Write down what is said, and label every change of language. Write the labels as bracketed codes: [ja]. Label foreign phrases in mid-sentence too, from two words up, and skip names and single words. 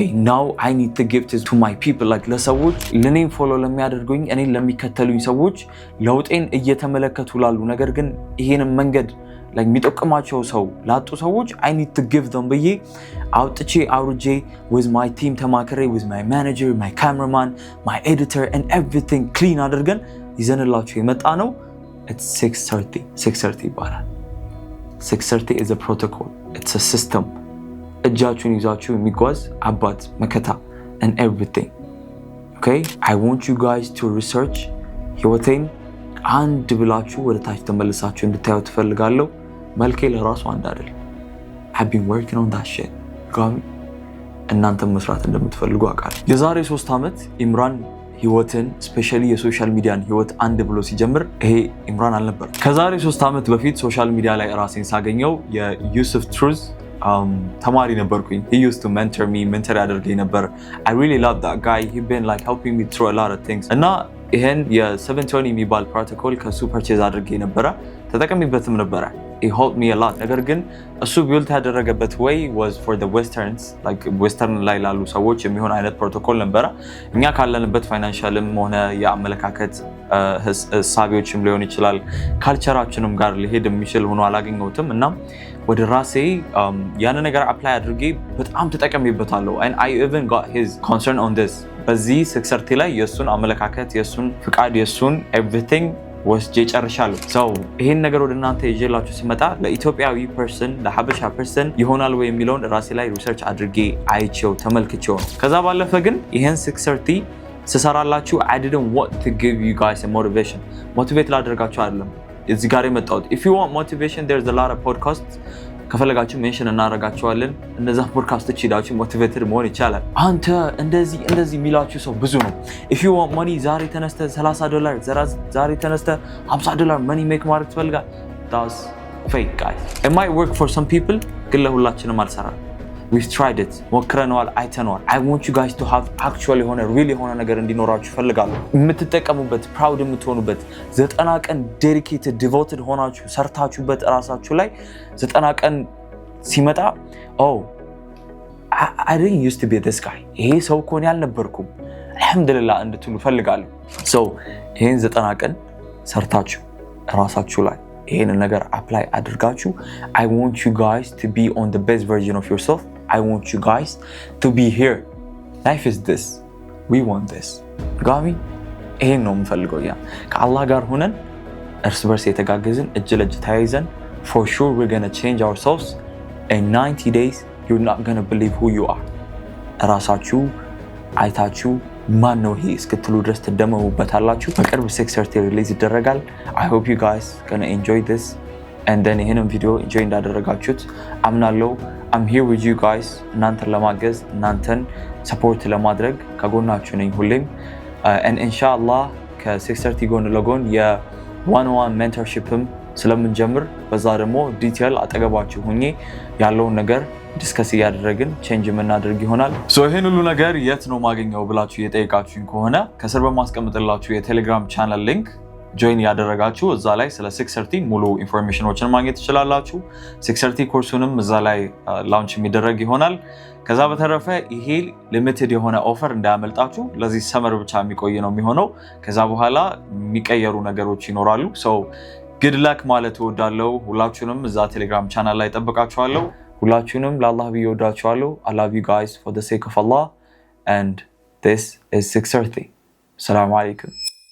[en] now I need to give this to my people like [am] ለሰዎች ለኔን ፎሎ ለሚያደርጉኝ እኔን ለሚከተሉኝ ሰዎች ለውጤን እየተመለከቱ ላሉ ነገር ግን ይሄንን መንገድ like የሚጠቅማቸው ሰው ላጡ ሰዎች [en] I need to give them [am] ብዬ አውጥቼ አውርጄ [en] with my team [am] ተማክሬ [en] with my manager my cameraman my editor and everything clean [am] አድርገን ይዘንላችሁ የመጣ ነው it's 630 ይባላል [en] 630 is a protocol it's a system [am] እጃችሁን ይዛችሁ የሚጓዝ አባት መከታ [en] and everything okay I want you guys to research [am] ህይወቴን አንድ ብላችሁ ወደ ታች ተመልሳችሁ እንድታዩ ትፈልጋለሁ መልኬ ለራሱ አንድ አይደል [en] I've been working on that shit [am] ጋሚ እናንተም መስራት እንደምትፈልጉ አውቃለሁ የዛሬ 3 አመት ኢምራን ህይወትን [en] specially social media [am] ህይወት አንድ ብሎ ሲጀምር ይሄ ኢምራን አልነበር ከዛሬ 3 አመት በፊት [en] social media [am] ላይ ራሴን ሳገኘው የዩሱፍ ትሩዝ ተማሪ ነበርኩኝ [en] he used to mentor me [am] mentor ያደርገኝ ነበር [en] I really love that guy he been like helping me through a lot of things [am] እና ይሄን የ720 የሚባል ፕሮቶኮል ከሱ ፐርቼዝ አድርጌ ነበር ተጠቅሜበትም ነበር [en] it helped me a lot [am] ነገር ግን እሱ ቢልድ ያደረገበት [en] way was for the westerns like western [am] ላይ ላሉ ሰዎች የሚሆን አይነት ፕሮቶኮል ነበር እኛ ካለንበት ፋይናንሻልም ሆነ የአመለካከት ሳቢዎችም ሊሆን ይችላል ካልቸራችንም ጋር ሊሄድ የሚችል ሆኖ አላገኘሁትም እና ወደ ራሴ ያን ነገር አፕላይ አድርጌ በጣም ተጠቅሜበታለሁ [en] and I even got his concern on this [am] በዚህ 630 ላይ የሱን አመለካከት የሱን ፍቃድ የሱን everything ወስጄ ጨርሻለሁ so ይሄን ነገር ወደ እናንተ ይዤላችሁ ስመጣ ለኢትዮጵያዊ ፐርሰን ለሐበሻ ፐርሰን ይሆናል ወይ የሚለውን ራሴ ላይ ሪሰርች አድርጌ አይቼው ተመልክቼው ነው ከዛ ባለፈ ግን ይሄን 630 ስሰራላችሁ [en] I didn't want to give you guys a motivation motivate [am] ላደርጋችሁ አይደለም እዚህ ጋር የመጣሁት [en] if you want motivation there's a lot of podcasts [am] ከፈለጋችሁ ሜንሽን እናደርጋቸዋለን እነዛ ፖድካስቶች ሄዳችሁ ሞቲቬትድ መሆን ይቻላል አንተ እንደዚህ የሚላችሁ ሰው ብዙ ነው [en] if you want money [am] ዛሬ ተነስተ $30 ዛሬ ተነስተ $50 [en] money make [am] ማድረግ ትፈልጋል [en] that's fake guys it might work for some people [am] ግን ለሁላችንም አልሰራም [en] we've tried it [am] ሞክረናል አይተናል [en] I want you guys to have actually real [am] ነገር እንዲኖራችሁ ፈልጋለሁ የምትጠቀሙበት proud የምትሆኑበት 90 ቀን [en] dedicated devoted [am] ሆናችሁ ሰርታችሁበት ራሳችሁ ላይ 90 ቀን ሲመጣ oh [en] I didn't used to be this guy [am] ይሄ ሰው እኮ ነው ያልነበርኩም አልহামዱሊላህ እንድትሉ ፈልጋለሁ [en] so [am] ይሄን 90 ቀን ሰርታችሁ ራሳችሁ ላይ ይሄን ነገር አፕላይ አድርጋችሁ [en] I want you guys to be on the best version of yourself I want you guys to be here life is this we want this [am] ጋሚ ይሄን ነው የምፈልገው ያ ከአላህ ጋር ሆነን እርስ በርስ የተጋገዝን እጅ ለእጅ ተያይዘን [en] for sure we're going to change ourselves in 90 days you're not going to believe who you are [am] ራሳችሁ አይታችሁ ማን ነው ይሄ እስክትሉ ድረስ ተደመሙበታላችሁ በቅርብ 630 ሪሊዝ ይደረጋል [en] I hope you guys gonna enjoy this and then [am] ይሄንን ቪዲዮ [en] enjoy [am] እንዳደረጋችሁት አምናለሁ [en] I'm here with you guys [am] እናንተን ለማገዝ እናንተን ሰፖርት ለማድረግ ከጎናችሁ ነኝ ሁሌም [en] and inshallah [am] ከ630 ጎን ለጎን የ101 mentorshipም ስለምንጀምር በዛ ደግሞ ዲቴል አጠገባችሁ ሆኜ ያለውን ነገር ዲስከስ ያደረግን ቼንጅ የምናደርግ ይሆናል ሶ ይሄን ሁሉ ነገር የት ነው ማግኘው ብላችሁ እየጠየቃችሁኝ ከሆነ ከስር በማስቀምጥላችሁ የቴሌግራም ቻናል ሊንክ ጆይን ያደረጋችሁ እዛ ላይ ስለ 630 ሙሉ ኢንፎርሜሽኖችን ማግኘት ትችላላችሁ። 630 ኮርሱንም እዛ ላይ ላውንች የሚደረግ ይሆናል። ከዛ በተረፈ ይሄ ሊሚትድ የሆነ ኦፈር እንዳያመልጣችሁ። ለዚህ ሰመር ብቻ የሚቆይ ነው የሚሆነው። ከዛ በኋላ የሚቀየሩ ነገሮች ይኖራሉ። [en] good luck [am] ማለት እወዳለሁ። ሁላችሁንም እዛ ቴሌግራም ቻናል ላይ ጠብቃችኋለሁ። ሁላችሁንም ለአላህ ብዬ እወዳችኋለሁ። [en] I love you guys for the sake of Allah and this is 630. [ar] السلام عليكم.